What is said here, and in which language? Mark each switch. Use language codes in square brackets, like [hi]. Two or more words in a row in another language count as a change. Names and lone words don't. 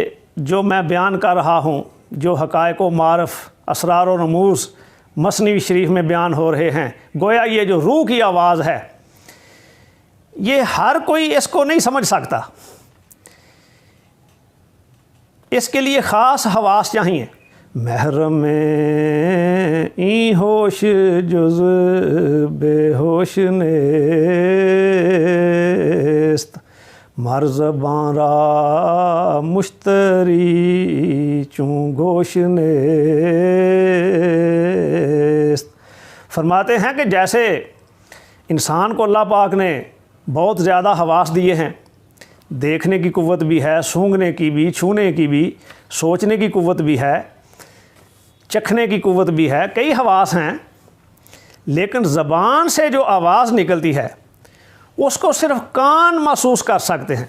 [ur] جو میں بیان کر رہا ہوں، جو حقائق و معارف، اسرار و رموز مثنوی شریف میں بیان ہو رہے ہیں، گویا یہ جو روح کی آواز ہے یہ ہر کوئی اس کو نہیں سمجھ سکتا، اس کے لیے خاص حواس چاہیے. [fa] محرم این ہوش جز بے ہوش نیست، مر زبان را مشتری چون گوش نیست. [ur] فرماتے ہیں کہ جیسے انسان کو اللہ پاک نے بہت زیادہ حواس دیے ہیں، دیکھنے کی قوت بھی ہے، سونگھنے کی بھی، چھونے کی بھی، سوچنے کی قوت بھی ہے، چکھنے کی قوت بھی ہے، کئی حواس ہیں، لیکن زبان سے جو آواز نکلتی ہے اس کو صرف کان محسوس کر سکتے ہیں.